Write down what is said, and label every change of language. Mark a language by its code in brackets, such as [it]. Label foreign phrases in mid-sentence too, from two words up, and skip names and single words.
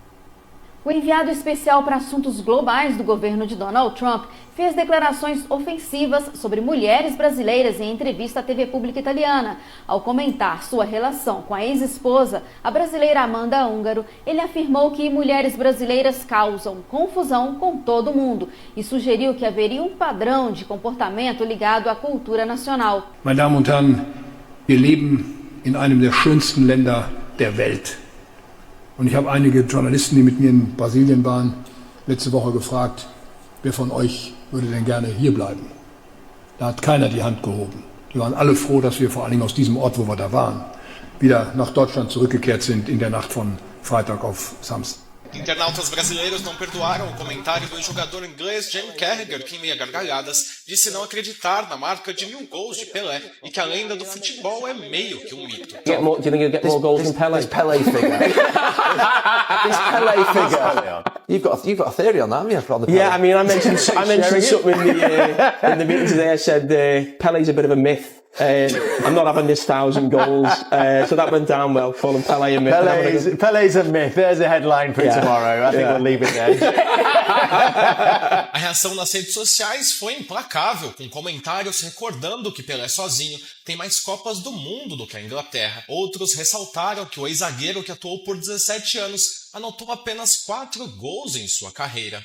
[pt] O enviado especial para assuntos globais do governo de Donald Trump fez declarações ofensivas sobre mulheres brasileiras em entrevista à TV pública italiana. Ao comentar sua relação com a ex-esposa, a brasileira Amanda Húngaro, ele afirmou que mulheres brasileiras causam confusão com todo mundo e sugeriu que haveria um padrão de comportamento ligado à cultura nacional. [de] Meine Damen und Herren, wir leben in einem der schönsten Länder der Welt. Und ich habe einige Journalisten, die mit mir in Brasilien waren, letzte Woche gefragt, wer von euch würde denn gerne hier bleiben? Da hat keiner die Hand gehoben. Die waren alle froh, dass wir vor allen Dingen aus diesem Ort, wo wir da waren, wieder nach Deutschland zurückgekehrt sind in der Nacht von Freitag auf Samstag. [pt] Internautas brasileiros não perdoaram o comentário do jogador inglês Jamie Carragher, que em meio a gargalhadas disse não acreditar na marca de 1000 gols de Pelé e que a lenda do futebol é meio que um mito. [en] Do you think you'll get more goals than Pelé? This Pelé figure. This Pelé figure. You've got a theory on that, haven't you? On the Pelé? Yeah, I mean, I mentioned something in the meeting today. I said Pelé's a bit of a myth. I'm not having this 1000 goals, so that went down well, calling Pelé a myth. Pelé's a myth. There's a headline for tomorrow. I think we'll leave it there. [pt] A reação nas redes sociais foi implacável, com comentários recordando que Pelé sozinho tem mais Copas do Mundo do que a Inglaterra. Outros ressaltaram que o ex-zagueiro, que atuou por 17 anos, anotou apenas 4 gols em sua carreira.